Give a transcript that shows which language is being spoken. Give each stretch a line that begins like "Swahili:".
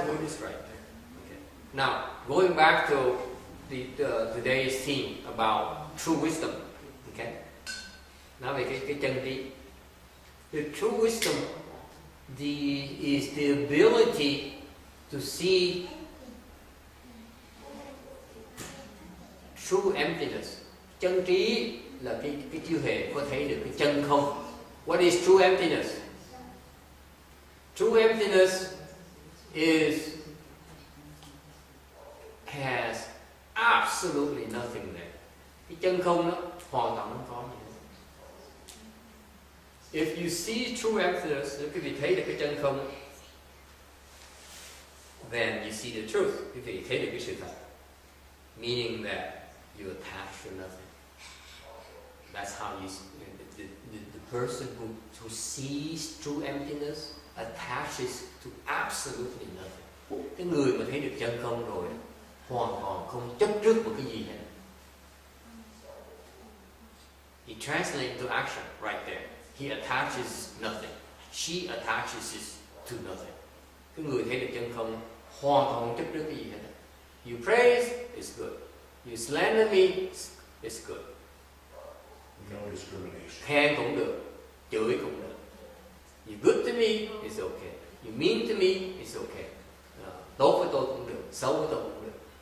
English: So Buddhist right there. Okay. Now, going back to today's theme about true wisdom. Okay.
Vietnamese: Nói về cái chân lý.
English: The true wisdom is the ability to see true emptiness.
Vietnamese: Chân trí là cái chiêu hệ có thấy được cái chân không.
English: What is true emptiness? True emptiness has absolutely nothing there.
Vietnamese: Cái chân không đó hoàn toàn không có gì hết.
English: If you see true emptiness,
Vietnamese: nếu quý vị thấy được cái chân không,
English: then you see the truth.
Vietnamese: Quý vị thấy được cái sự thật.
English: Meaning that you attach to nothing. That's how you see the person who sees true emptiness attaches to absolutely nothing.
Vietnamese: Cái người mà thấy được chân không rồi hoàn toàn không chấp trước một cái gì hết.
English: He translates to action right there. He attaches nothing. She attaches to nothing.
Vietnamese: Cái người thấy được chân không hoàn toàn không chấp trước cái gì hết.
English: You praise, it's good. You slander me, it's good. No discrimination.
Vietnamese: Khen cũng được, chửi cũng được.
English: You good to me, it's okay. You mean to me, it's okay.
Vietnamese: Tốt với tôi cũng được, xấu với tôi cũng được.